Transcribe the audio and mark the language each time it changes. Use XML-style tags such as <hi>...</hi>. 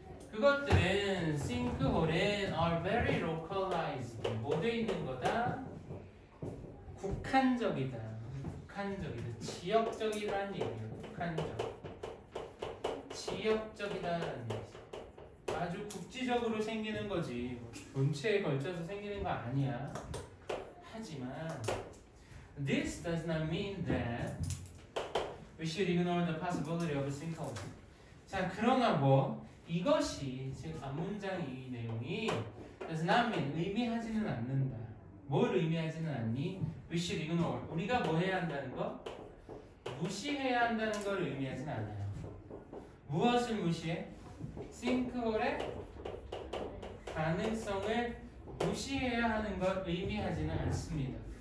<ko>그것들은 sinkhole은</ko> <en>are very localized</en> <ko>뭐돼 있는 거다? 국한적이다. 지역적이라는 얘기예요. 지역적이다라는 얘기죠. 아주 국지적으로 생기는 거지. 본체에 걸쳐서 생기는 거 아니야. 하지만</ko> <en>this does not mean that we should ignore the possibility of a sinkhole.</en> <ko>자, 그러나 이것이 즉 앞문장 이 내용이</ko> <en>does not mean</en> <ko>의미하지는 않는다. 뭘 의미하지는 않니?</ko> <en>We should ignore.</en> <ko>우리가 뭐 해야 한다는 거? 무시해야 한다는 걸 의미하지는 않아요. 무엇을 무시해? 싱크홀의 가능성을 무시해야 하는 걸 의미하지는 않습니다.</ko>